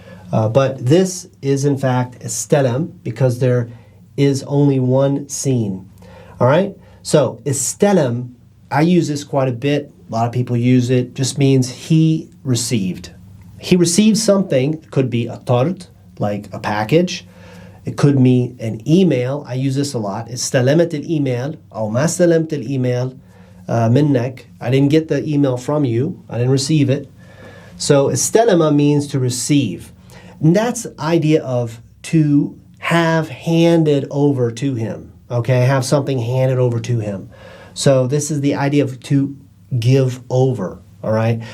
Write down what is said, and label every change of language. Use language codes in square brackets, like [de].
[en] But this is in fact istalam because there is only one sin. All right? So istalam, I use this quite a bit. A lot of people use it. Just means he received. He received something. It could be a tard, like a package. It could mean an email. I use this a lot. [ar] استلمت الإيميل أو ما استلمت الإيميل منك. [en] I didn't get the email from you. I didn't receive it. So استلم means to receive. And that's the idea of to have handed over to him. Okay, have something handed over to him. So this is the idea of to give over. All right.